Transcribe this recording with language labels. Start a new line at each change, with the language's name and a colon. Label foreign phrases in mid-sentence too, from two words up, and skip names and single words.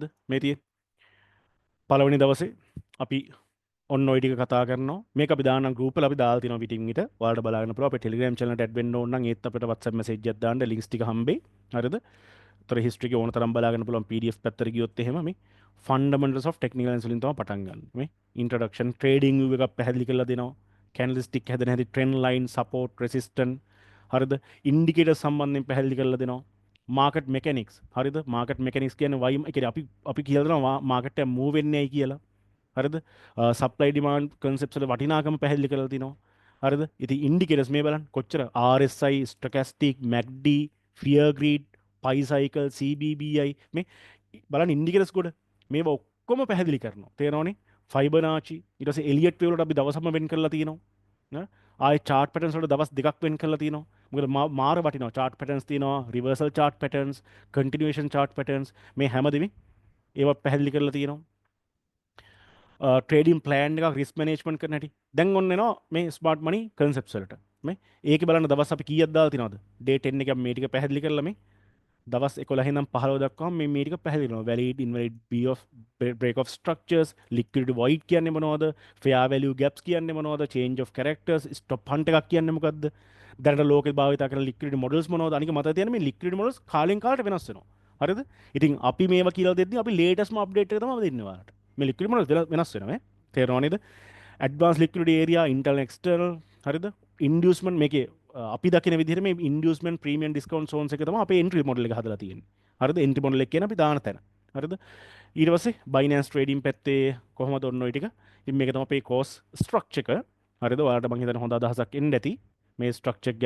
Sinhala: මේ තියෙන්නේ පළවෙනි දවසේ අපි ඔන්න ඔය ටික කතා කරනවා. මේක අපි දාන්නම් group වල අපි දාලා තිනවා පිටින් පිට. ඔයාලට බලාගන්න පුළුවන්. අපේ Telegram channel එකට add වෙන්න ඕන නම් ඒත් අපිට WhatsApp message එකක් දාන්න links ටික හම්බෙයි. හරිද? තොර හිස්ට්‍රි එක ඕන තරම් බලාගන්න පුළුවන් PDF පැත්තට ගියොත් එහෙම මේ
English: fundamentals of technical analysis
Sinhala: වලින් තමයි පටන් ගන්න. මේ
English: introduction trading view
Sinhala: එකක් පැහැදිලි කරලා දෙනවා. candlestick හැදෙන හැටි,
English: trend line, support, resistance,
Sinhala: හරිද? indicator සම්බන්ධයෙන් පැහැදිලි කරලා දෙනවා.
English: market mechanics, හරිද? market mechanics
Sinhala: කියන්නේ why ඒ කියන්නේ අපි කියලා දෙනවා market එක move වෙන්නේ ඇයි කියලා. හරිද?
English: supply demand concepts
Sinhala: වල වටිනාකම පැහැදිලි කරලා තිනවා. හරිද? ඉතින් indicators මේ බලන්න කොච්චර RSI,
English: stochastic, MACD, fear greed,
Sinhala: පයි සයිකල් CBBI මේ බලන්න ඉන්ඩිකේටර්ස් ගොඩ මේවා ඔක්කොම පැහැදිලි කරනවා. තේරෙනවනේ? ෆයිබනාචි ඊට පස්සේ එලියට් වේව් වලට අපි දවසම වෙන් කරලා තියෙනවා. ආයේ
English: chart patterns
Sinhala: වලට දවස් දෙකක් වෙන් කරලා තියෙනවා. මොකද මාර වටිනවා
English: chart patterns
Sinhala: තියෙනවා,
English: reversal chart patterns, continuation chart patterns
Sinhala: මේ හැමදෙම ඒවා පැහැදිලි කරලා තියෙනවා.
English: trading plan
Sinhala: එකක්
English: risk management
Sinhala: කරන හැටි. දැන් ඔන්න එනවා මේ
English: smart money concepts
Sinhala: වලට. මේ ඒකේ බලන්න දවස් අපි කීයක් දාලා තිනවද? day 10 එකක් මේ ටික පැහැදිලි කරලා මේ දවස් 11 ඉඳන් 15 දක්වා මේ ටික පැහැදිලි කරනවා.
English: valid invalid break of structures, liquidity void
Sinhala: කියන්නේ මොනවද?
English: fair value gaps
Sinhala: කියන්නේ මොනවද?
English: change of characters, stop hunt
Sinhala: එකක් කියන්නේ මොකද්ද? දැනට ලෝකෙ භාවිත කරන
English: liquidity models
Sinhala: මොනවද? අනික මතක තියාගන්න මේ
English: liquidity models
Sinhala: කාලෙන් කාලට වෙනස් වෙනවා. හරිද? ඉතින් අපි මේවා කියලා දෙද්දී අපි
English: latest update
Sinhala: එක තමයි දෙන්නේ ඔයාලට. මේ
English: liquidity models
Sinhala: වෙනස් වෙනවා නේ. තේරෙනව නේද?
English: advanced liquidity area, internal external,
Sinhala: හරිද? inducement මේකේ අපි දකින විදිහට මේ
English: inducement premium discount zones
Sinhala: එක තමයි අපේ
English: entry model
Sinhala: එක හදලා තියෙන්නේ. හරිද?
English: entry model
Sinhala: එක කියන්නේ අපි දාන තැන. හරිද? ඊට පස්සේ Binance trading පැත්තේ කොහොමද ඔන්න ඔය ටික. ඉතින් මේක තමයි අපේ
English: course structure
Sinhala: එක. හරිද? ඔයාලට මම හිතන්නේ හොඳ අදහසක් එන්න ඇති මේ structure එක ගැන.